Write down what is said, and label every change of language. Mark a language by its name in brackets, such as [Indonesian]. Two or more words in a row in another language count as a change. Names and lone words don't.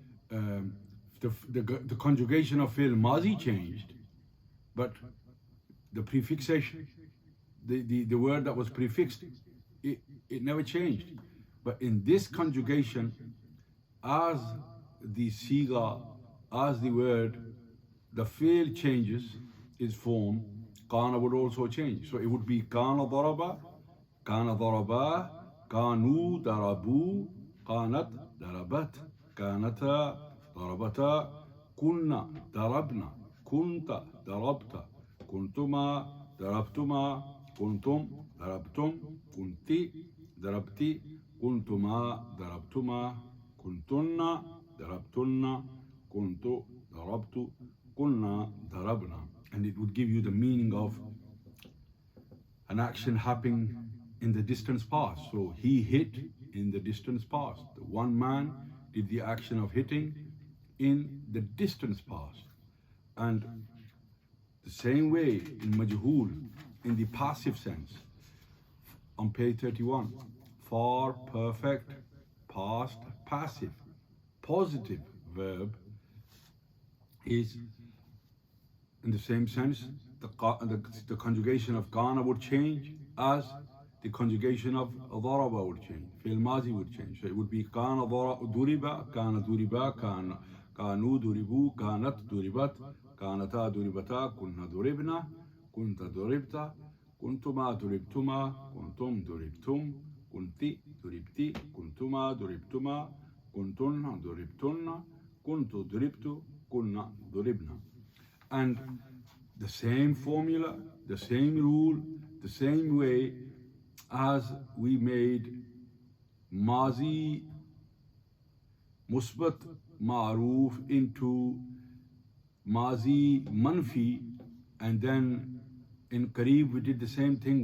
[English] The conjugation of [Arabic] فعل ماضي [English] changed, but the prefixation, the word that was prefixed, it never changed. But in this conjugation, as the siga, as the word, the fi'l changes its form, kana would also change. So it would be [Arabic] كان ضرب، كانوا ضربوا، كانت ضربت، كانتا ضربتا، كنّ ضربن، كنتَ ضربتَ، كنتما ضربتما، كنتم ضربتم، كنتِ ضربتِ، كنتما ضربتما، كنتنّ ضربتنّ، كنتُ ضربتُ، كنّا ضربنا. [English] And it would give you the meaning of an action happening in the distance past. So he hit in the distance past. The one man did the action of hitting in the distance past. And the same way in majhul, in the passive sense, on page 31, far, perfect, past, passive, positive verb is, in the same sense, the conjugation of kana would change as the conjugation of daraba would change. [Arabic] فعل ماضي [English] would change. So it would be [Arabic] كان ضُرب، كان ضُرب، كانوا ضُربوا، كانت ضُربت، كانتا ضُربتا، كنّ ضُربن، كنتَ ضُربتَ، كنتما ضُربتما، كنتم ضُربتم، كنتِ ضُربتِ، كنتما ضُربتما، كنتنّ ضُربتنّ، كنتُ ضُربتُ، كنّا ضُربنا. [English] And the same formula, the same rule, the same way as we made [Arabic] ماضي مثبت معروف [English] into [Arabic] ماضي منفي, [English] and then in Qareeb we did the same thing.